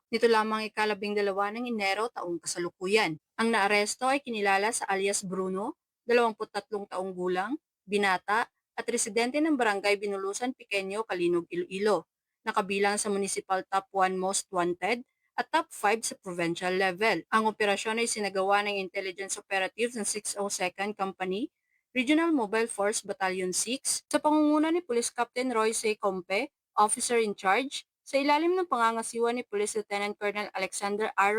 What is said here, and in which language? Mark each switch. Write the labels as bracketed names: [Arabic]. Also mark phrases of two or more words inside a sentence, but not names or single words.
[Filipino] Nito lamang ika-12 ng Enero taong kasalukuyan. Ang naaresto ay kinilala sa alias Bruno, 23 taong gulang, binata, at residente ng Barangay Binulusan, Pequeño, Kalinog, Iloilo. Nakabilang sa [English] Municipal Top 1 Most Wanted [Filipino] at Top 5 sa [English] provincial level. [Filipino] Ang operasyon ay sinagawa ng [English] Intelligence Operatives [Filipino] ng 602nd Company, Regional Mobile Force Battalion 6, sa pangunguna ni Police Captain Roy C. Compe, [English] Officer in Charge, [Filipino] sa ilalim ng pangangasiwa ni Police Lieutenant Colonel Alexander R.